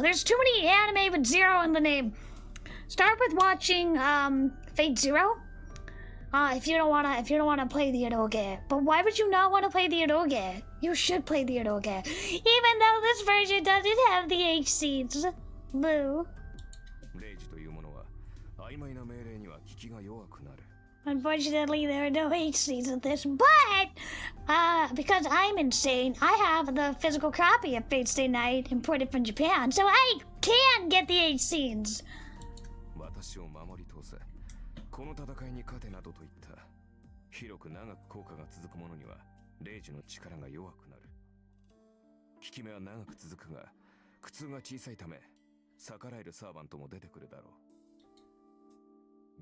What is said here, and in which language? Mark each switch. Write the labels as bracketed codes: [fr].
[en] There's too many anime with zero in the name. Start with watching, Fate Zero. If you don't wanna play the eroge. But why would you not want to play the eroge? You should play the eroge. Even though this version doesn't have the H seeds. Boo. [ja] レイジというものは曖昧な命令には聞きが弱くなる。 [en] Unfortunately, there are no H seeds in this, but because I'm insane, I have the physical copy of Fate Stay Night imported from Japan, so I can get the H seeds. [ja] 私を守り通せ、この戦いに勝てなどといった広く長く効果が続くものには霊樹の力が弱くなる。効き目は長く続くが苦痛が小さいため逆らえるサーバントも出てくるだろう。